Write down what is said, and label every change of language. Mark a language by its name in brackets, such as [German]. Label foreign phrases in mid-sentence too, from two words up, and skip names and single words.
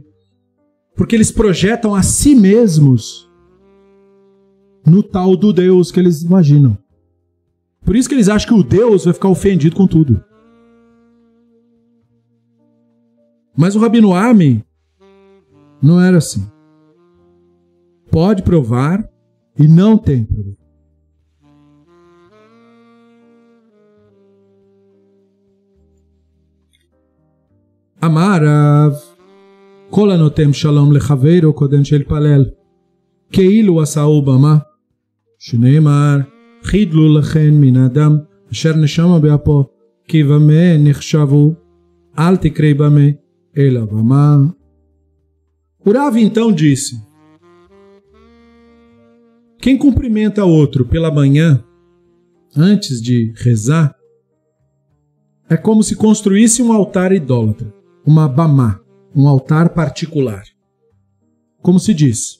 [Portuguese] Porque eles projetam a si mesmos no tal do Deus que eles imaginam. Por isso que eles acham que o Deus vai ficar ofendido com tudo. Mas o Rabino Ami não era assim. Pode provar e não tem problema. [Hebrew] אמר רב, כל הנותן שלום לחבירו קודם שיתפלל, כאילו עשהו במה, שנאמר, חידלו לכן מן האדם, אשר נשמה באפו, כי במה נחשבו, אל תקראי במה, אלא במה. [Portuguese] O Rav então disse, quem cumprimenta outro pela manhã, antes de rezar, é como se construísse um altar idólatra, uma bamá. um altar particular. Como se diz?